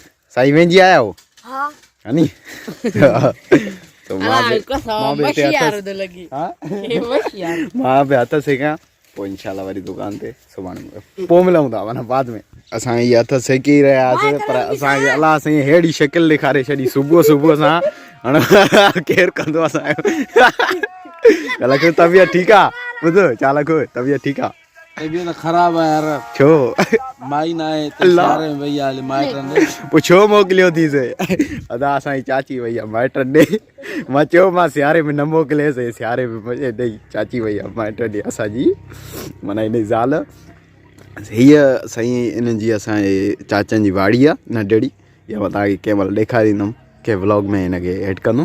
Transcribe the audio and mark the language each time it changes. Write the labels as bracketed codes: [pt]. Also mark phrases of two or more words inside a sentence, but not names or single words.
[sd] साईं वेंजी आया हो नी मां बि हथ सेकियां पोइ इंशाल्लाह वरी दुकान ते सुभाणे पोइ मिलूं था माना बाद में। असां इहे हथ सेकी रहियासीं पर असांखे अलाह साईं अहिड़ी शिकिल ॾेखारे छॾी सुबुह सुबुह सां हाणे केरु कंदो असांजो। चालक तबियत ठीकु आहे ॿुधो चालक तबियत ठीकु आहे। [ur] طبیعت خراب ہے یار [sd] छो माई ना है तशारे में भैया ले माइटन ने पूछो मोकिलियो थी से अदा असांजी चाची भैया माइटन ॾे मां चयो मां सियारे में न मोकिलियसि सियारे में मज़े ॾेई चाची भैया माइटन ॾे असांजी माना हिन ज़ाल हीअ साईं इन्हनि जी असांजे चाचनि जी वाड़ी आहे नंढड़ी इहा मां तव्हांखे कंहिं महिल ॾेखारींदुमि कंहिं व्लॉग में हिनखे एड कंदुमि।